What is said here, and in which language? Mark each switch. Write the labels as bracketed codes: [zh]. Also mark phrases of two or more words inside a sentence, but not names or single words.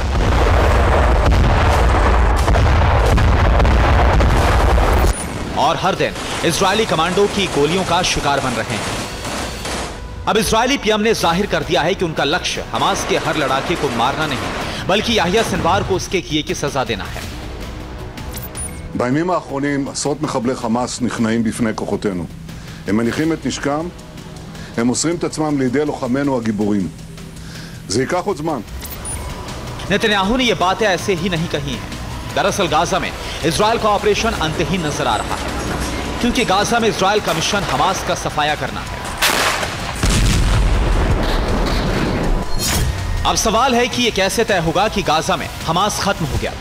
[hi] और हर दिन इजरायली कमांडो की गोलियों का शिकार बन रहे हैं। अब इजरायली पीएम ने जाहिर कर दिया है कि उनका लक्ष्य हमास के हर लड़ाके को मारना नहीं, बल्कि याह्या सिनवार को उसके किए की सजा देना है। [he] בימים האחרונים עשרות מחבלי חמאס נכנעים בפני כוחותינו. הם מניחים את נשקם, הם מוסרים את עצמם לידי לוחמינו הגיבורים. זה ייקח עוד זמן. [hi] नेतन्याहू ने ये बातें ऐसे ही नहीं कही हैं। दरअसल गाजा में इजराइल का ऑपरेशन अंतहीन नजर आ रहा है, क्योंकि गाजा में इजराइल का मिशन हमास का सफाया करना है। अब सवाल है कि यह कैसे तय होगा कि गाजा में हमास खत्म हो गया?